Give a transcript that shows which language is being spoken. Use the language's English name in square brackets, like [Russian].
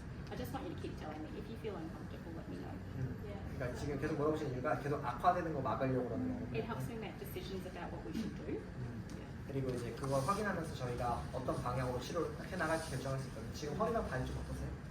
[English] I just want you to keep telling me. If you feel uncomfortable, let me know. Yeah. [Korean] 그러니까 지금 계속 물어보시는 이유가 계속 악화되는 거 막으려고 그러는 거거든요. [English] It helps me make decisions about what we should do. Yeah. [Korean] 그리고 이제 그걸 확인하면서 저희가 어떤 방향으로 치료를 해나갈지 결정할 수 있거든요. 지금 허리랑 다리 좀 어떠세요?